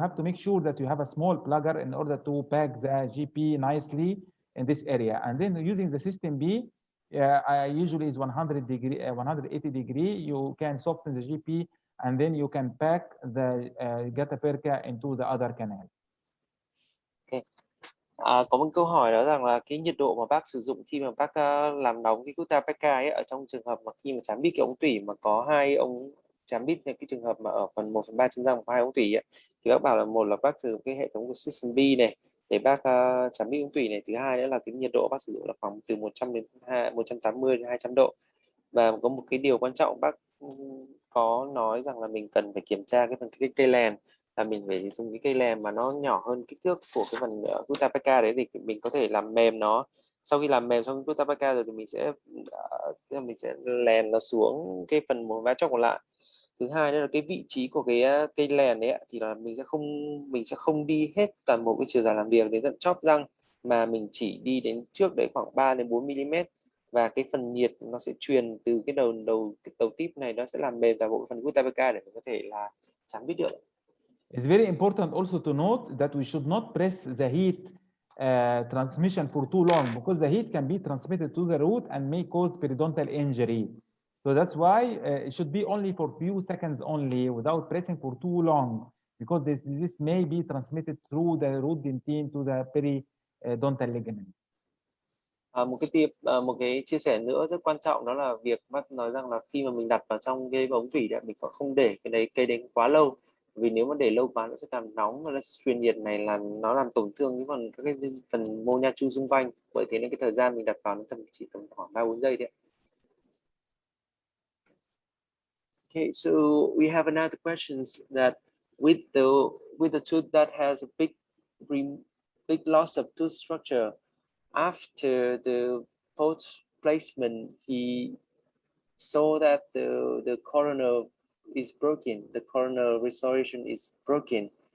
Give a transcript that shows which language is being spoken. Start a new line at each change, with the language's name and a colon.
English: You have to make sure that you have a small plugger in order to pack the GP nicely in this area. And then using the system B, usually is 100 degree, 180 degree. You can soften the GP, and then you can pack the gutta perca into the other canal. Okay.
Vietnamese: Có một câu hỏi đó rằng là cái nhiệt độ mà bác sử dụng khi mà bác làm nóng cái gutta perca ấy, ở trong trường hợp mà khi mà chám bít cái ống tủy mà có hai ống chám bít, cái trường hợp mà ở phần 1/3 chân răng có hai ống tủy ấy, thì bác bảo là một là bác sử dụng cái hệ thống của System B này để bác chám bít ống tủy này, thứ hai nữa là cái nhiệt độ bác sử dụng là khoảng từ 100 đến 180 đến 200 độ. Và có một cái điều quan trọng bác có nói rằng là mình cần phải kiểm tra cái phần cây lèn, là mình phải dùng cái cây lèn mà nó nhỏ hơn kích thước của cái phần gutta perca đấy, thì mình có thể làm mềm nó. Sau khi làm mềm xong gutta perca rồi thì mình sẽ lèn nó xuống cái phần một vá chóc còn lại. Thứ hai nữa là cái vị trí của cái cây lèn đấy thì là mình sẽ không đi hết toàn bộ cái chiều dài làm việc đến tận chóp răng, mà mình chỉ đi đến trước đấy khoảng 3 đến 4 mm, và cái phần nhiệt nó sẽ truyền từ cái đầu tip này, nó sẽ làm mềm toàn bộ phần gutta perca để mình có thể là chám bít được. It's very important also to note that we should not press the heat transmission for too long, because the heat can be transmitted to the root and may cause periodontal injury. So that's why it should be only for few seconds only, without pressing for too long, because this may be transmitted through the root dentine to the periodontal ligament. Một cái chia sẻ nữa rất quan trọng đó là việc bác nói rằng là khi mà mình đặt vào trong cái ống tủy đấy, mình không để cây đấy quá lâu, vì nếu mà để lâu quá nó sẽ làm nóng và nó truyền nhiệt này, là nó làm tổn thương cái phần mô nha chu xung quanh. Bởi thế nên cái thời gian mình đặt vào nó chỉ tầm khoảng 3-4 giây đấy.
English: Okay, so we have another questions that with the tooth that has a big loss of tooth structure, after the post placement, he saw that the coronal is broken, the coronal restoration is broken.